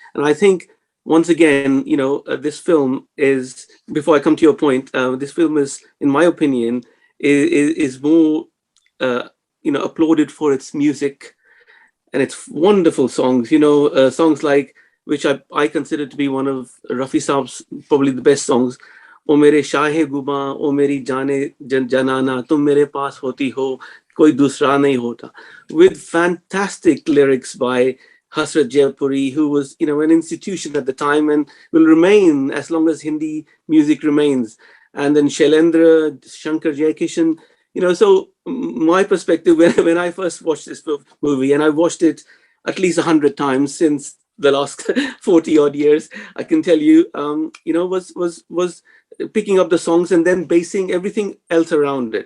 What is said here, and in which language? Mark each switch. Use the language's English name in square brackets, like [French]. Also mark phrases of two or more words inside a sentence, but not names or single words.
[English] And I think once again, this film is, before I come to your point, this film is, in my opinion, is more, applauded for its music and its wonderful songs. Songs like, which I consider to be one of Rafi Saab's probably the best songs. [Urdu] او میرے شاہِ خوباں، او میری جانِ جاناں، تم میرے پاس ہوتی ہو، کوئی دوسرا نہیں ہوتا. [English] With fantastic lyrics by Hasrat Jaipuri, who was, an institution at the time and will remain as long as Hindi music remains. And then Shailendra, Shankar Jaikishan, so my perspective when I first watched this movie, and I watched it at least 100 times since the last 40 odd years, I can tell you, was picking up the songs and then basing everything else around it.